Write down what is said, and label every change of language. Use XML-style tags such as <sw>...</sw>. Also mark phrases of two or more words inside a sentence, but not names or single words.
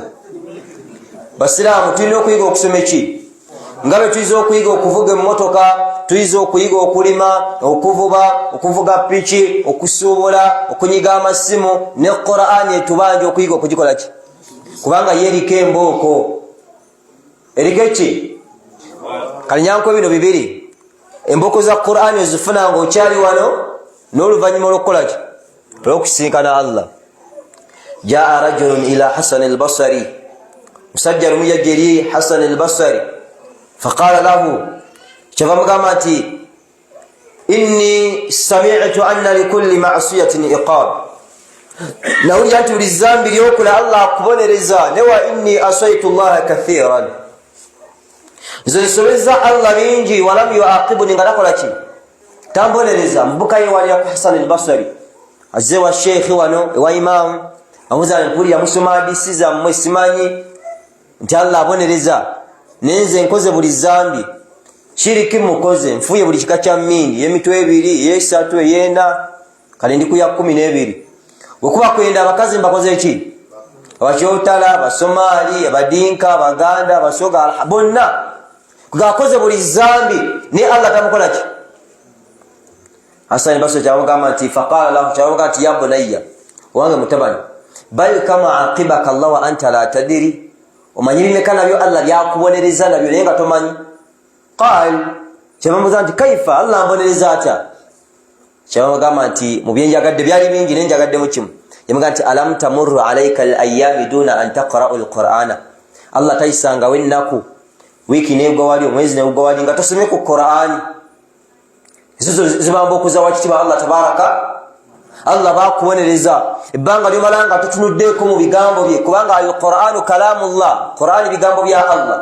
<lg>Basiraamu tulina okuyiga okusoma eki nga bwe tuyiza okuyiga okuvuga emmotoka, tuyiza okuyiga okulima, okuvuba, okuvuga piki, okusuubula, okunyiga amasimu. Ne Qur'ani etubanja okuyiga okugikola ki, kubanga ye eriko embooko. Eriko eki kalinyanko bino bibiri, embooko za Qur'ani ozifuna nga okyali wano n'oluvannyuma olw'okukola ki, olw'okusinkana Allah.</lg> <ar>جاء رجل إلى حسن البصري,</ar> <lg>musajja lumu yajja eri Hasan al-Basri</lg> <ar>فقال له,</ar> <lg>kyava mugamba nti</lg> <ar>إني سمعت أن لكل معصية عقاب,</ar> <lg>nawulira nti buli zambi lyokola Allah akubonereza. Ne</lg> <ar>وإني عصيت الله كثيرا,</ar> <lg>nze nsobeza Allah bingi,</lg> <ar>ولم يعاقبني,</ar> <lg>nga takola ki, tambonereza. Mubuka yewalira ku Hasan al-Basri, azze wa sheikhi wano ewa imamu, amuza mpulira musoma hadisi zammwe simanyi nti Allah abonereza, nenze nkoze buli zambi. Shiriki mukoze, nfuye buli kika kya mmindi, y'emitwe ebiri, y'esatu, ey'ena, kale ndi ku ya 12. Bwekuba kwenda abakazi mbakoze ki, abakyotala, abasomali, abadinka, abaganda, abasoga, bonna kugakoze buli zambi, ne Allah tamukola ki. Hasan al-Basri kyamugamba nti</lg> <ar>فقال له,</ar> <lg>kyamugamba nti</lg> <ar>يا بني,</ar> <lg>wange mutabani,</lg> <ar>بل كم عاقبك الله وأنت لا تدري,</ar> <lg>omanyi bimeka nabyo Allah byakubonereza nabyo naye nga tomanyi. Qal, kyamubuuza nti kaifa, Allah ambonereza atya? Kyamugamba nti mu byenjagadde byali bingi naye njagaddemu kimu. Yamugamba nti</lg> <ar>ألم تمر عليك الأيام دون أن تقرأ القرآن,</ar> <lg>Allah tayisangawo ennaku, wiiki n'egwa wali, omwezi n'egwa wali nga tosomye ku Qur'ani. Ezo zibamba okuzawa kitiibwa Allah tabaraka. Allah bakubonereza ebbanga lyomala nga tutunuddeeko mu bigambo bye, kubanga</lg> <ar>القرآن كلام الله,</ar> <lg>Qur'ani bigambo bya Allah.</lg>